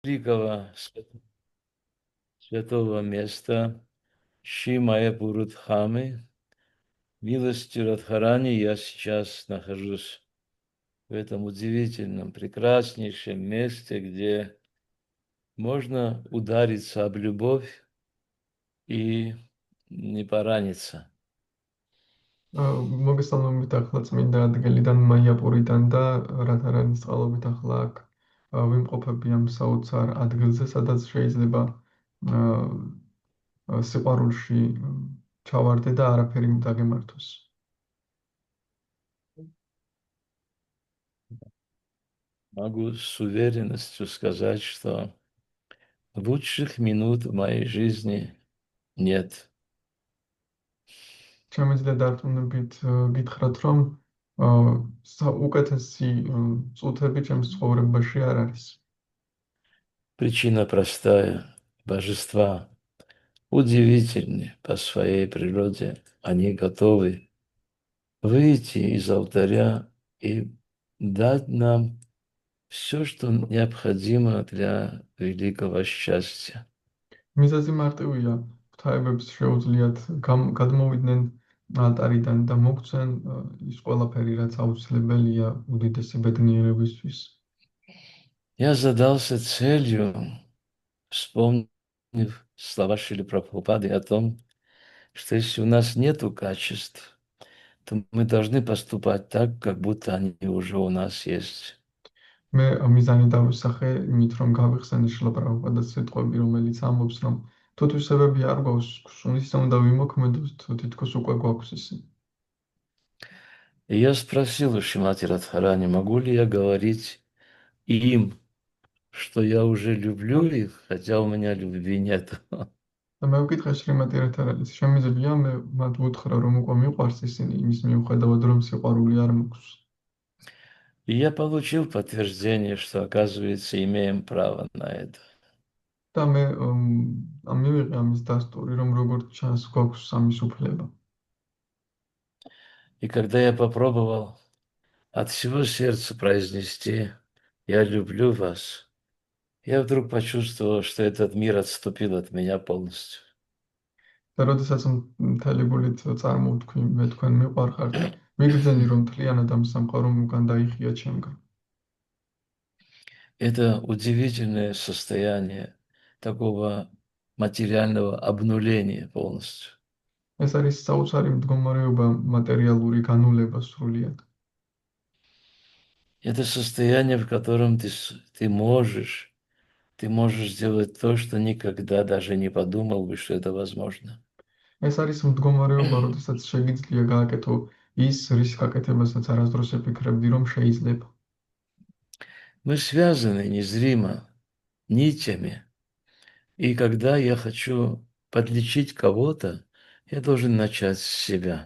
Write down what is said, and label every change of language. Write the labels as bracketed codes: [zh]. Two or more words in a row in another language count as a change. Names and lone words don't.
[ru] великого святого места Ши-Майяпур-Дхамы, милостью Радхарани, я сейчас нахожусь в этом удивительном, прекраснейшем месте, где можно удариться об любовь и не пораниться. [ka] მოგესალმებით ახლა წმინდა ადგილიდან მაიაპურიდან და რადარანის წყალობით ახლა აქ ვიმყოფები ამ საოცარ ადგილზე, სადაც შეიძლება სიყვარულში ჩავარდე და არაფერი დაგემართოს. [ru] Могу с уверенностью сказать, что лучших минут в моей жизни нет. [ka] შემიძლია დარწმუნებით გითხრათ, რომ უკეთესი წუთები ჩემს ცხოვრებაში არ არის. [ru] Причина простая. Божества удивительны по своей природе. Они готовы выйти из алтаря и дать нам все, что необходимо для великого счастья. [ka] მიზეზი მარტივია. ღვთაებებს შეუძლიათ გადმოვიდნენ ალტარიდან და მოგცენ ის ყველაფერი, რაც აუცილებელია უდიდესი ბედნიერებისთვის. [ru] Я задался целью, вспомнив слова Шрилы Прабхупады о том, что если у нас нету качеств, то мы должны поступать так, как будто они уже у нас есть. [ka] მე მიზანი დავისახე იმით, რომ გავიხსენე შრილა პრაბჰუპადას სიტყვები, რომელიც ამბობს, რომ თუ თვისებები არ გვაქვს, ისე უნდა ვიმოქმედოთ, თითქოს უკვე გვაქვს ისე. [ru] И я спросил у Шримати Радхарани, могу ли я говорить им, что я уже люблю их, хотя у меня любви нет. [ka] და მე ვკითხე შრიმატი რადარანის, შემიძლია მე მათ ვუთხრა, რომ უკვე მიყვარს ისინი, იმის მიუხედავად, რომ სიყვარული არ მაქვს. [ru] И я получил подтверждение, что, оказывается, имеем право на это. [ka] და მე მივიღე ამის დასტური, რომ როგორც ჩანს, გვაქვს სამის უფლება. [ru] И когда я попробовал от всего сердца произнести «Я люблю вас», я вдруг почувствовал, что этот мир отступил от меня полностью. [ka] და როდესაც მთელი გულით წარმოვთქვი, მე თქვენ მიყვარხართ, მიგრძენი, რომ მთლიანად ამ სამყარომ უკან დაიხია ჩემგან. [ru] Это удивительное состояние такого материального обнуления полностью. [ka] ეს არის საოცარი მდგომარეობა, მატერიალური განულება სრულიად. [ru] Это состояние, в котором ты можешь сделать то, что никогда даже не подумал бы, что это возможно. [ka] ეს არის მდგომარეობა, როდესაც შეგიძლია გააკეთო ის, რის გაკეთებასაც არასდროს epikrebdi, რომ შეიძლება. [ru] Мы связаны незримо нитями, и когда я хочу подлечить кого-то, я должен начать с себя.